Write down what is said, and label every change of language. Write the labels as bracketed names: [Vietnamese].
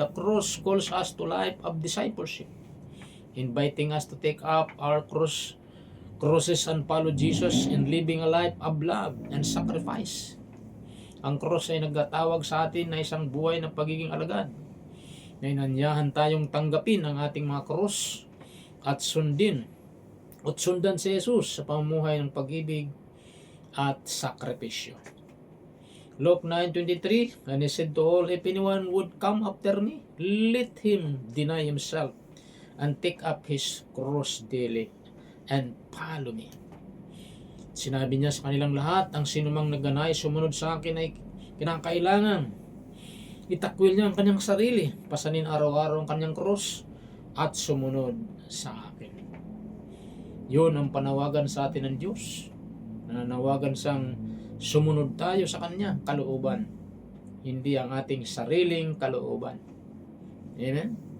[English] The cross calls us to life of discipleship, inviting us to take up our crosses and follow Jesus in living a life of love and sacrifice. [Filipino] Ang cross ay nagtatawag sa atin na isang buhay ng pagiging alagad. Na inanyahan tayong tanggapin ang ating mga cross at sundan si Jesus sa pamumuhay ng pag-ibig at sakripisyo. [English] Luke 9:23, and he said to all, if anyone would come after me, let him deny himself and take up his cross daily and follow me. [Filipino] Sinabi niya sa kanilang lahat, ang sinumang nagnanais sumunod sa akin ay kinakailangan itakwil niya ang kanyang sarili, pasanin araw-araw ang kanyang cross at sumunod sa akin. Yun ang panawagan sa atin ng Diyos. Nananawagan siyang sumunod tayo sa kanya kalooban, hindi ang ating sariling kalooban. Amen?